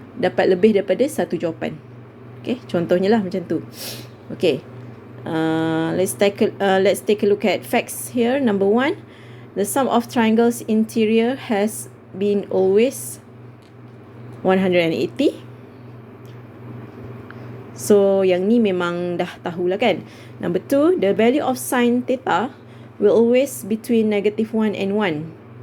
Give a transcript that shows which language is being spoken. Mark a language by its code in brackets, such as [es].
[ms] Dapat lebih daripada satu jawapan. Okay, contohnya lah macam tu. [en] Okay, let's take a look at facts here. Number 1, the sum of triangles interior has been always 180. [ms] So yang ni memang dah tahulah kan. [en] Number 2, the value of sine theta will always between -1 and 1.